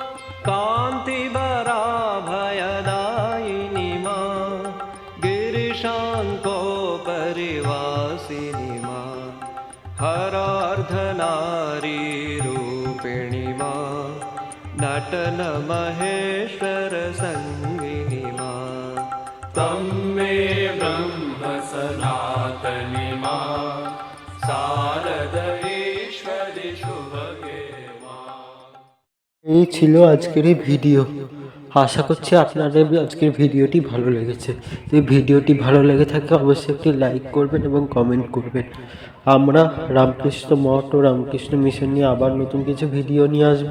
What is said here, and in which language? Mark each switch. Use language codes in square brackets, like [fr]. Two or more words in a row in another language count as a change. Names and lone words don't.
[sa] कान्तिवराभयदायिनी मां गिरिशाङ्कोपरिवासिनी मां हरार्धनारीरूपिणी मां नटनमहेश्वरसङ्गिनी मां। त्वं मे ब्रह्म सनातनी मां शारदयेश्वरि शुभगे मां। [bn] এই ছিল আজকের এই ভিডিও। আশা করছি আপনাদের আজকের ভিডিওটি ভালো লেগেছে। যদি ভিডিওটি ভালো লেগে থাকে অবশ্যই একটি লাইক করবেন এবং কমেন্ট করবেন। আমরা রামকৃষ্ণ মঠ ও রামকৃষ্ণ মিশন নিয়ে আবার নতুন কিছু ভিডিও নিয়ে আসবো।